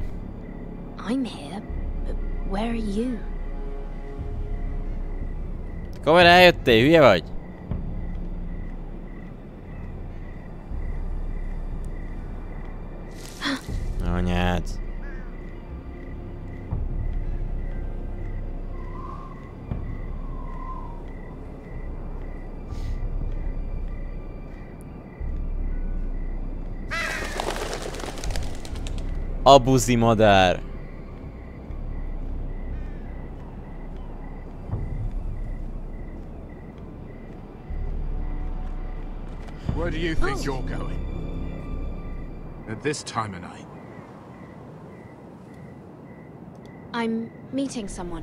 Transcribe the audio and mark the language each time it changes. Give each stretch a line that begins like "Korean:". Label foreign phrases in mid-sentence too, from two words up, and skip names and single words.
English: I'm here, but where are you?
Hungarian: Akkor eljöttél, hülye vagy? Anyád. Abuzi madár.
English: Where do you think you're going? At this time of night? I'm meeting someone.